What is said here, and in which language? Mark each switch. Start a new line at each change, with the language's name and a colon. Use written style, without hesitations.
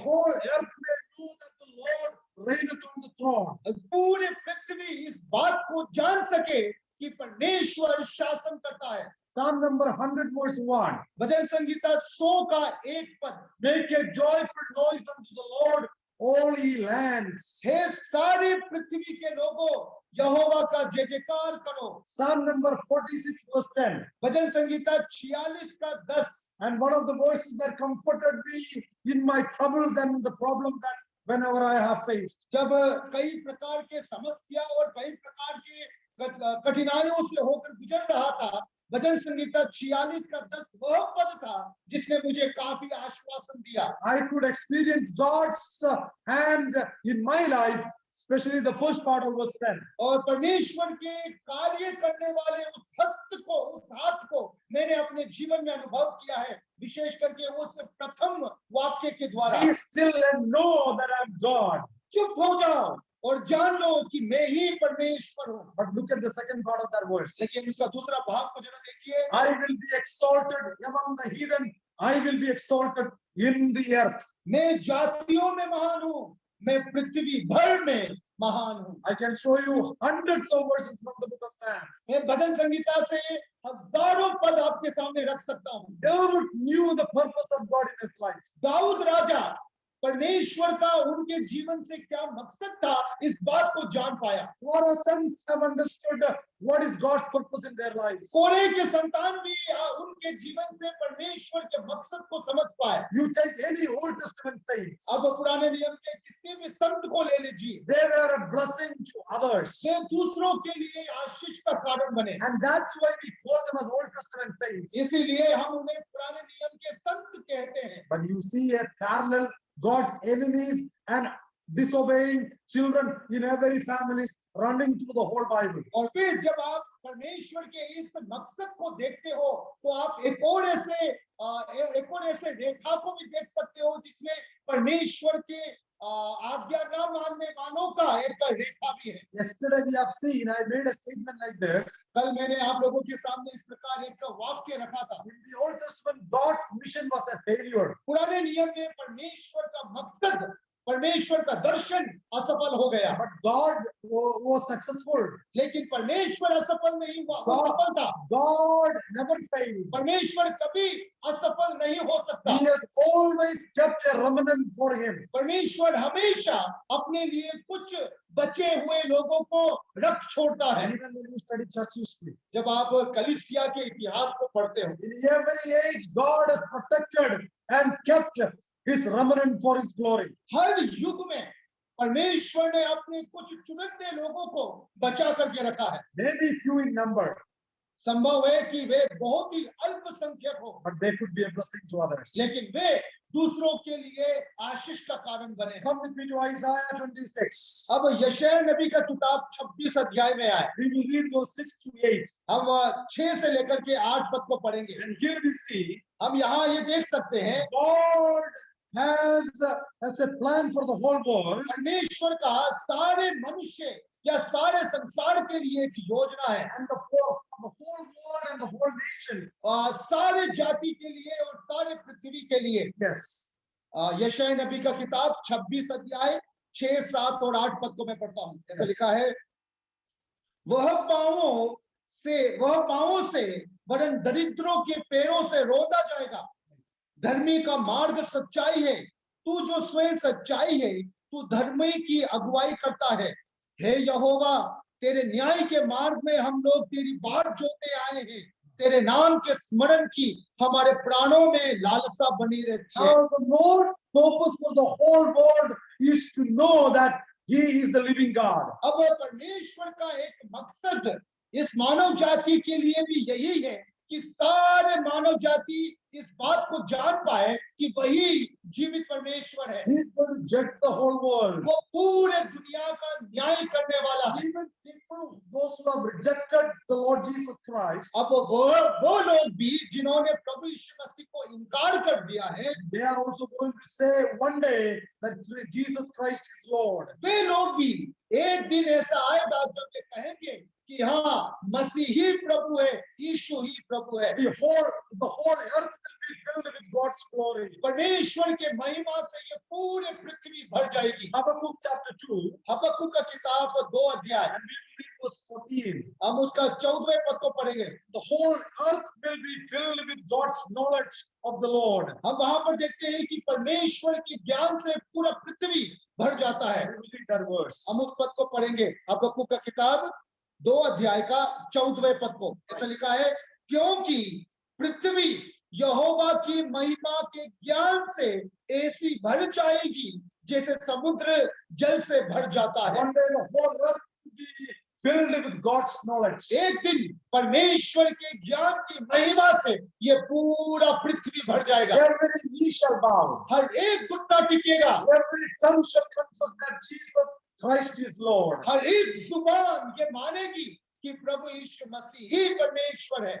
English: whole earth may know that the Lord reigneth on the throne.
Hindi: पूरे पृथ्वी इस बात को जान सके कि परमेश्वर शासन करता है।
English: Psalm number 100 verse 1.
Hindi: भजन संगीता 100 का 1 पद,
English: Make a joyful noise unto the Lord, all ye lands.
Hindi: हे सारी पृथ्वी के लोगों, यहोवा का जय जयकार करो।
English: Psalm number 46 verse 10.
Hindi: भजन संगीता 46 का 10,
English: And one of the verses that comforted me in my troubles and the problem that whenever I have faced.
Hindi: जब कई प्रकार के समस्या और कई प्रकार के कठिनाइयों से होकर गुजर रहा था, भजन संगीता 46 का 10 वह पद था जिसने मुझे काफी आश्वासन दिया।
English: I could experience God's hand in my life, especially the first part of verse 10.
Hindi: और परमेश्वर के कार्य करने वाले उस हस्त को, उस हाथ को मैंने अपने जीवन में अनुभव किया है, विशेष करके उस प्रथम वाक्य के द्वारा।
English: Be still and know that I'm God.
Hindi: चुप हो जाओ और जान लो कि मैं ही परमेश्वर हूँ।
English: But look at the second part of that verse.
Hindi: लेकिन उसका दूसरा भाग को जरा देखिए।
English: I will be exalted among the heathen. I will be exalted in the earth.
Hindi: मैं जातियों में महान हूँ, मैं पृथ्वी भर में महान हूँ।
English: I can show you hundreds of verses from the book of Psalms.
Hindi: मैं भजन संगीता से हजारों पद आपके सामने रख सकता हूँ।
English: David knew the purpose of God in his life.
Hindi: Dawood राजा परमेश्वर का उनके जीवन से क्या मकसद था, इस बात को जान पाया।
English: Korah's sons have understood what is God's purpose in their lives.
Hindi: कोरे के संतान भी उनके जीवन से परमेश्वर के मकसद को समझ पाए।
English: You take any Old Testament saints,
Hindi: अब पुराने नियम के किसी भी संत को ले लीजिए,
English: they were a blessing to others.
Hindi: वे दूसरों के लिए आशीष का कारण बने।
English: And that's why we call them as Old Testament saints.
Hindi: इसीलिए हम उन्हें पुराने नियम के संत कहते हैं।
English: But you see a parallel, God's enemies and disobeying children in every family running through the whole Bible.
Hindi: और फिर जब आप परमेश्वर के इस मकसद को देखते हो तो आप एक और ऐसे रेखा को भी देख सकते हो जिसमें परमेश्वर के आज्ञा न मानने वालों का एक रेखा भी है।
English: Yesterday we have seen, I made a statement like this.
Hindi: कल मैंने आप लोगों के सामने इस प्रकार एक वाक्य रखा था।
English: In the Old Testament, God's mission was a failure.
Hindi: पुराने नियम में परमेश्वर का मकसद, परमेश्वर का दर्शन असफल हो गया,
English: But God was successful.
Hindi: लेकिन परमेश्वर असफल नहीं हुआ, वो सफल था।
English: God never failed.
Hindi: परमेश्वर कभी असफल नहीं हो सकता।
English: He has always kept a remnant for him.
Hindi: परमेश्वर हमेशा अपने लिए कुछ बचे हुए लोगों को रख छोड़ता है।
English: And even when you study church history,
Hindi: जब आप कलीसिया के इतिहास को पढ़ते हो,
English: in every age, God has protected and kept his remnant for his glory.
Hindi: हर युग में परमेश्वर ने अपने कुछ चुनिंदे लोगों को बचा करके रखा है।
English: Maybe few in number.
Hindi: संभव है कि वे बहुत ही अल्पसंख्यक हो,
English: but they could be a blessing to others.
Hindi: लेकिन वे दूसरों के लिए आशीष का कारण बने।
English: Come with me to Isaiah 26.
Hindi: अब यशायाह नबी का किताब 26 अध्याय में आए।
English: We will read verse 6 to 8.
Hindi: हम 6 से लेकर के 8 पद को पढ़ेंगे।
English: And here we see
Hindi: हम यहाँ ये देख सकते हैं
English: God has a plan for the whole world.
Hindi: परमेश्वर का सारे मनुष्य या सारे संसार के लिए एक योजना है,
English: And the whole world and the whole nations.
Hindi: और सारे जाति के लिए और सारे पृथ्वी के लिए।
English: Yes.
Hindi: यशायाह नबी का किताब 26 अध्याय 6, 7 और 8 पद को मैं पढ़ता हूँ। ऐसा लिखा है, वह पांवों से वरन दरिद्रों के पैरों से रोदा जाएगा। धर्मी का मार्ग सच्चाई है, तू जो स्वयं सच्चाई है, तू धर्मी की अगुवाई करता है। हे यहोवा, तेरे न्याय के मार्ग में हम लोग तेरी बाट जोते आए हैं। तेरे नाम के स्मरण की हमारे प्राणों में लालसा बनी रहती है।
English: Now the Lord's purpose for the whole world is to know that He is the living God.
Hindi: अब परमेश्वर का एक मकसद इस मानव जाति के लिए भी यही है कि सारे मानव जाति इस बात को जान पाए कि वही जीवित परमेश्वर है।
English: He is going to judge the whole world.
Hindi: वो पूरे दुनिया का न्याय करने वाला है।
English: Even people, those who have rejected the Lord Jesus Christ,
Hindi: अब वो लोग भी जिन्होंने प्रभु यीशु मसीह को इनकार कर दिया है,
English: they are also going to say one day that Jesus Christ is Lord.
Hindi: वे लोग भी एक दिन ऐसा आएगा जब वे कहेंगे कि हाँ, मसीह ही प्रभु है, यीशु ही प्रभु है।
English: The whole earth will be filled with God's glory.
Hindi: परमेश्वर के महिमा से ये पूरे पृथ्वी भर जाएगी।
English: Habakkuk chapter 2,
Hindi: हबक्कुक का किताब 2 अध्याय,
English: and we will read verse 14.
Hindi: हम उसका 14वें पद को पढ़ेंगे।
English: The whole earth will be filled with God's knowledge of the Lord.
Hindi: हम वहां पर देखते हैं कि परमेश्वर के ज्ञान से पूरा पृथ्वी भर जाता है।
English: We will read that verse.
Hindi: हम उस पद को पढ़ेंगे, हबक्कुक का किताब 2 अध्याय का 14वें पद को। ऐसा लिखा है, क्योंकि पृथ्वी यहोवा की महिमा के ज्ञान से ऐसी भर जाएगी जैसे समुद्र जल से भर जाता है।
English: One day the whole earth will be filled with God's knowledge.
Hindi: एक दिन परमेश्वर के ज्ञान की महिमा से ये पूरा पृथ्वी भर जाएगा।
English: Every knee shall bow.
Hindi: हर एक घुटना टिकेगा,
English: Every tongue shall confess that Jesus Christ is Lord.
Hindi: हर एक जुबान ये मानेगी कि प्रभु यीशु मसीह ही परमेश्वर है।